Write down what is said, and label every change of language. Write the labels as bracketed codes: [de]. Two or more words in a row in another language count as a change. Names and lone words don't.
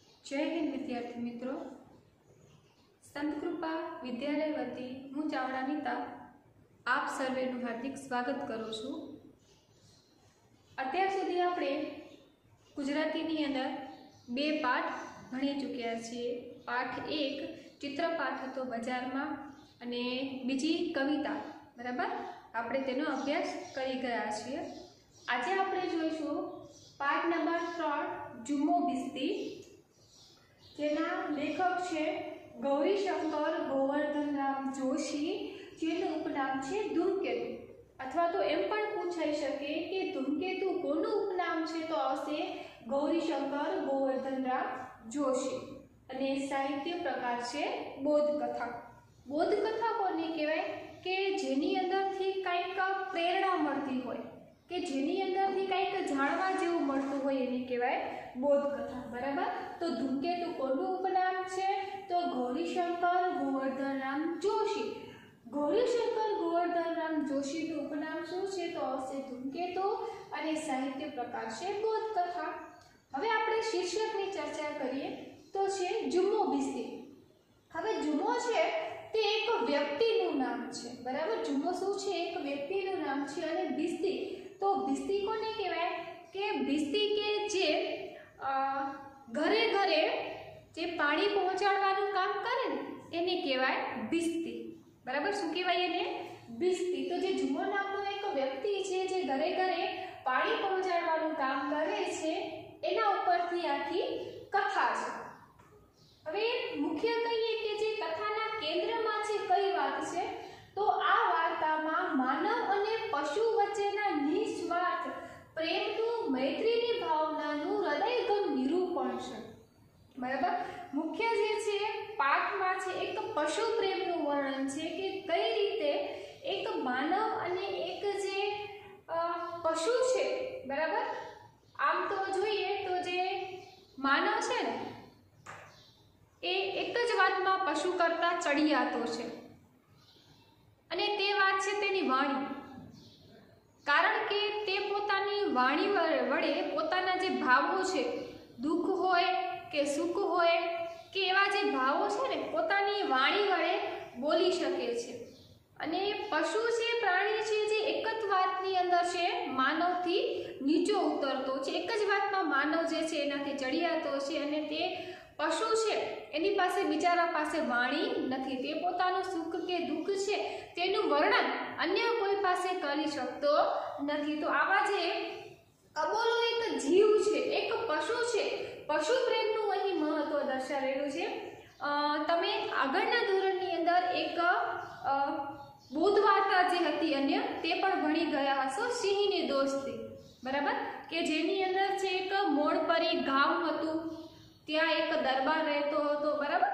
[hi] जय हिंद विद्यार्थी मित्रों, [gu] સંતકૃપા વિદ્યાલય વતી હું ચાવડા નીતા આપ સર્વેનું હાર્દિક સ્વાગત કરું છું। અત્યાર સુધી આપણે ગુજરાતીની અંદર બે પાઠ ભણી ચૂક્યા છીએ। પાઠ 1 ચિત્રપાઠ હતો બજારમાં અને બીજી કવિતા, બરાબર, આપણે તેનો અભ્યાસ કરી ગયા છીએ। આજે આપણે જોઈશું પાઠ નંબર 3 જુમ્મો બિસ્તી, જેના લેખક છે ગૌરીશંકર ગોવર્ધનરામ जोशी, જેનું ઉપનામ છે ધૂમકેતુ। અથવા તો એમ પણ પૂછાઈ શકે કે ધૂમકેતુ કોનું ઉપનામ છે, તો આવશે ગૌરીશંકર ગોવર્ધનરામ જોશી। અને સાહિત્ય પ્રકાર છે બોધકથા। બોધકથા કોને કહેવાય કે જેની અંદરથી કાંઈક પ્રેરણા મળતી હોય કે જેની અંદરથી કાંઈક જાણવા જેવું મળતું હોય એને કહેવાય બોધકથા, બરાબર। તો ધૂમકેતુ કોનું ઉપનામ છે, તો ગૌરીશંકર ગોવર્ધનરામ જોશી। गौरीशंकर गोवर्धनराम जोशी નું ઉપનામ શું છે, તો આવશે ધૂમકેતુ અને સાહિત્ય પ્રકાર છે બોધકથા। હવે આપણે શીર્ષકની ચર્ચા કરીએ તો છે જુમ્મો બિસ્તી। હવે જુમ્મો છે તે એક વ્યક્તિનું નામ છે, બરાબર। જુમ્મો શું છે, એક વ્યક્તિનું નામ છે। અને બિસ્તી, તો બિસ્તી કોને કહેવાય કે બિસ્તી કે જે ઘરે ઘરે જે પાણી પહોંચાડવાનું કામ કરે ને એને કહેવાય બિસ્તી, बराबर। શું કહેવાય એને બિસ્તી। તો જે જુમ્મો નામનો એક વ્યક્તિ છે જે ઘરે ઘરે પાણી પહોંચાડવાનું કામ કરે છે, એના ઉપરથી આખી કથા છે। હવે મુખ્ય કહીએ કે જે કથાના કેન્દ્રમાં છે કઈ વાત છે, તો આ વાર્તામાં માનવ અને પશુ વચ્ચેના નિસ્વાર્થ પ્રેમનું મૈત્રીની ભાવનાનું હૃદયંગમ નિરૂપણ છે, બરાબર। મુખ્ય જે છે પાઠમાં છે એક પશુ પ્રેમનું વર્ણન છે કે કઈ રીતે એક માનવ અને એક જે પશુ છે, બરાબર। આમ તો જોઈએ તો જે માનવ છે ને એ એક જ વાતમાં પશુ કરતા ચઢિયાતો છે, અને તે વાત છે તેની વાણી। કારણ કે તે પોતાની વાણી વડે પોતાના જે ભાવો છે, દુખ હોય કે સુખ હોય કે એવા જે ભાવો છે ને પોતાની વાણી વડે બોલી શકે છે। અને પશુ છે, પ્રાણી છે જે એક જ વાતની અંદર છે માનવથી નીચો ઉતરતો છે, એક જ વાતમાં માનવ જે છે એનાથી ચઢિયાતો છે। અને તે પશુ છે એની પાસે બિચારા પાસે વાણી નથી, તે પોતાનું સુખ કે દુખ છે તેનું વર્ણન અન્ય કોઈ પાસે કરી શકતો નથી। તો આવા જે અબોલો એક જીવ છે, એક પશુ છે, પશુ પ્રેમનું અહીં મહત્વ દર્શાવેલું છે। તમે આગળના ધોરણની અંદર એક બોધ વાર્તા જે હતી અન્ય તે પણ ભણી ગયા હશો, સિંહની દોસ્તી, બરાબર, કે જેની અંદર છે એક મોણપરી ગામ હતું, ત્યાં એક દરબાર રહેતો હતો, બરાબર।